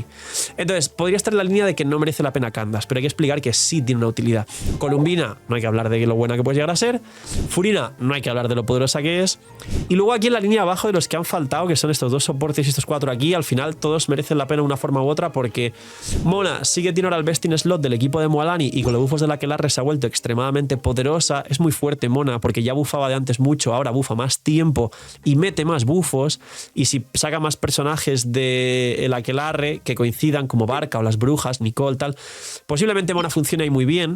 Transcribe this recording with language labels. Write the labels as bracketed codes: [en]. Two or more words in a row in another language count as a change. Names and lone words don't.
[es] Entonces, podría estar en la línea de que no merece la pena Candace, pero hay que explicar que sí tiene una utilidad. Columbina, no hay que hablar de lo buena que puede llegar a ser. Furina, no hay que hablar de lo poderosa que es. Y luego aquí en la línea abajo de los que han faltado, que son estos 2 soportes y estos 4 aquí, al final todos merecen la pena de una forma u otra, porque Mona sí que tiene ahora el [en] best in slot [es] del equipo de Mualani y con los bufos de la Aquelarre se ha vuelto extremadamente poderosa. Es muy fuerte Mona, porque ya bufaba de antes mucho, ahora bufa más tiempo y mete más bufos, y si saca más personajes de el Aquelarre que coincidan como Barca o las brujas, Nicole, tal, posiblemente Mona funcione ahí muy bien.